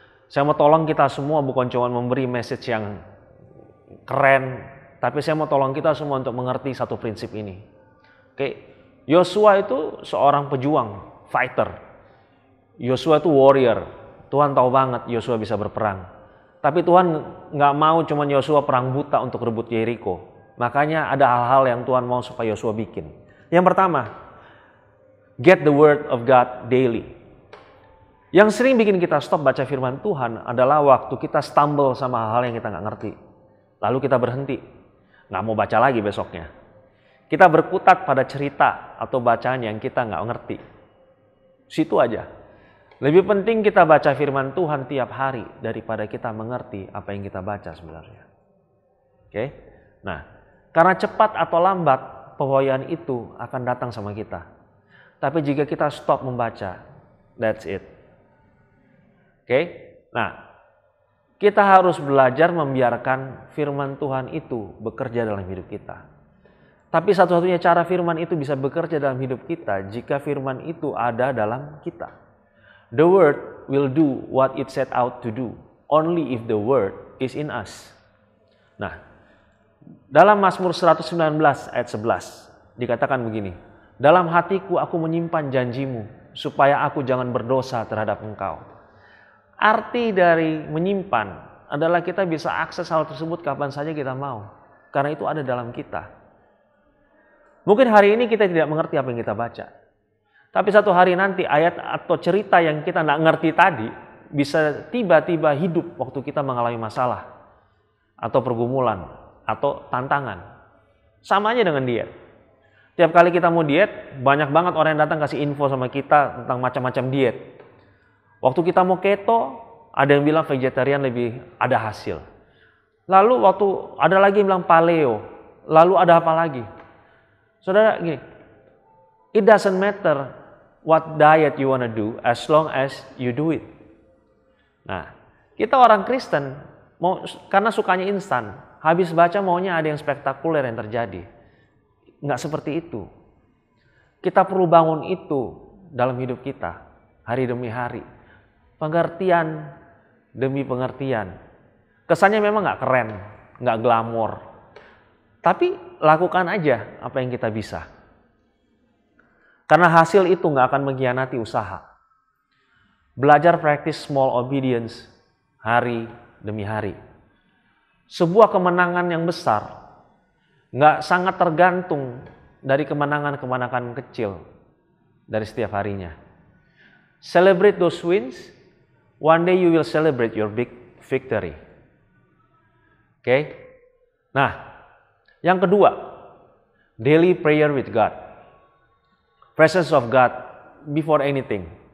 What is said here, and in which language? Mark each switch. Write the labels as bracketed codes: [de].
[id] Saya mau tolong kita semua bukan cuma memberi message yang keren, tapi saya mau tolong kita semua untuk mengerti satu prinsip ini. Oke, Yosua itu seorang pejuang, fighter. Yosua itu warrior. Tuhan tahu banget Yosua bisa berperang. Tapi Tuhan nggak mau cuma Yosua perang buta untuk rebut Yeriko. Makanya ada hal-hal yang Tuhan mau supaya Yosua bikin. Yang pertama, [en] get the word of God daily. [id] Yang sering bikin kita stop baca firman Tuhan adalah waktu kita stumble sama hal-hal yang kita nggak ngerti. Lalu kita berhenti, nggak mau baca lagi besoknya. Kita berkutat pada cerita atau bacaan yang kita nggak ngerti. Situ aja. Lebih penting kita baca firman Tuhan tiap hari daripada kita mengerti apa yang kita baca sebenarnya. Oke? Nah, karena cepat atau lambat pewahyuan itu akan datang sama kita. Tapi jika kita stop membaca, [en] that's it. [id] Oke? Nah, kita harus belajar membiarkan firman Tuhan itu bekerja dalam hidup kita. Tapi satu-satunya cara firman itu bisa bekerja dalam hidup kita jika firman itu ada dalam kita. [en] The word will do what it set out to do only if the word is in us. [id] Nah, dalam Mazmur 119 ayat 11 dikatakan begini, dalam hatiku aku menyimpan janjimu supaya aku jangan berdosa terhadap engkau. Arti dari menyimpan adalah kita bisa akses hal tersebut kapan saja kita mau. Karena itu ada dalam kita. Mungkin hari ini kita tidak mengerti apa yang kita baca. Tapi satu hari nanti ayat atau cerita yang kita nggak ngerti tadi bisa tiba-tiba hidup waktu kita mengalami masalah atau pergumulan atau tantangan. Sama aja dengan diet. Tiap kali kita mau diet, banyak banget orang yang datang kasih info sama kita tentang macam-macam diet. Waktu kita mau keto, ada yang bilang vegetarian lebih ada hasil. Lalu waktu ada lagi yang bilang paleo, lalu ada apa lagi? Saudara, gini, [en] it doesn't matter what diet you wanna do as long as you do it. [id] Nah, kita orang Kristen mau karena sukanya instan, habis baca maunya ada yang spektakuler yang terjadi. Nggak seperti itu. Kita perlu bangun itu dalam hidup kita hari demi hari. Pengertian demi pengertian. Kesannya memang nggak keren, nggak glamor. Tapi lakukan aja apa yang kita bisa. Karena hasil itu nggak akan mengkhianati usaha. Belajar [en] practice small obedience [id] hari demi hari. Sebuah kemenangan yang besar nggak sangat tergantung dari kemenangan-kemenangan kecil dari setiap harinya. [en] Celebrate those wins. One day you will celebrate your big victory. Oke? [id] Nah, yang kedua, [en] daily prayer with God. Presence of God before anything.